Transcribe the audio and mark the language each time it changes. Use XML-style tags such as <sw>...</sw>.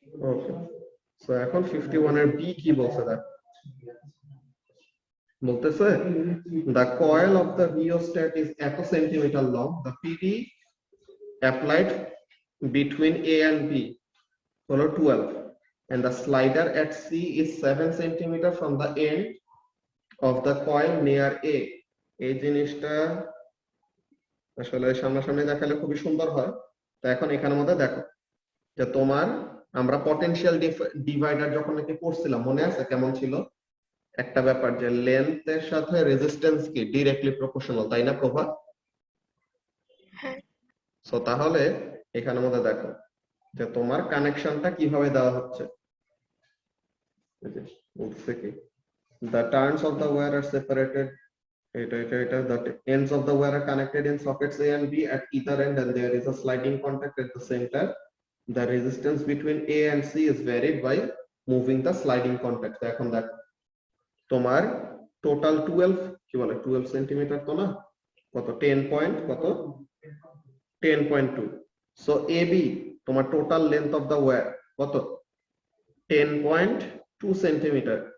<bn>ওকে, so এখন 51 এর B কি বলছে দেখ, বলতেছে</bn> <en>the coil of the rheostat is</en> <bn>এত centimetre</bn> <en>long, the PD applied between A and B</en> <bn>হলো</bn> <en>12 and the slider at C is 7 centimeter from the end of the coil near A।</en> <bn>এই জিনিসটা আসলে সামনাসামনি দেখালে খুবই সুন্দর হয়। তো এখন এখানের মধ্যে দেখো যে তোমার আমরা পটেনশিয়াল ডিভাইডার যখন নাকি পড়ছিলাম মনে আছে কেমন ছিল, একটা ব্যাপার যে লেন্থের সাথে রেজিস্ট্যান্স কি ডিরেক্টলি প্রপোর্শনাল, তাই না প্রভা? সো তাহলে এখানের মধ্যে দেখো যে তোমার কানেকশনটা কিভাবে দেওয়া হচ্ছে, বলছে কি</bn> <en>the turns of the wire are separated, the ends of the wire are connected in sockets A and B at either end and there is a sliding contact at the center. The resistance between A and C is varied by moving the sliding contact।</en> <bn>এখন দেখো তোমার total 12 কি বলে 12 centimetre তো না, কত 10 point কত 10.2। So AB তোমার total length of the wire কত 10.2 সেন্টিমিটার।</bn>